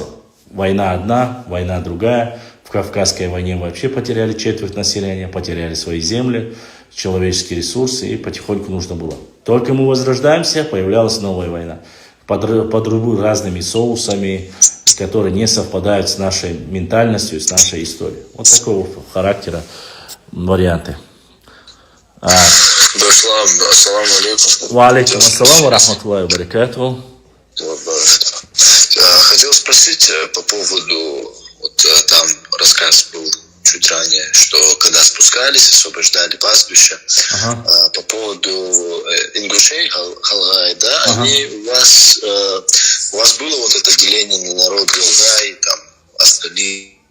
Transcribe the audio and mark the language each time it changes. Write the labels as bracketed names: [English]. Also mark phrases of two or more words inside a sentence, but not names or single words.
[Russian] Война одна, война другая. В Кавказской войне вообще потеряли четверть населения, потеряли свои земли, человеческие ресурсы, и потихоньку нужно было. Только мы возрождаемся, появлялась новая война. Под разными соусами, которые не совпадают с нашей ментальностью, с нашей историей. Вот такого характера варианты. [Arabic] السلام عليكم. وعليكم السلام ورحمة الله وبركاته. [Russian] Хотел спросить по поводу, вот там рассказ был чуть ранее, что когда спускались, освобождали пастбища, по поводу ингушей, халгай, да, они у вас было вот это деление на народ халгай, там остальные.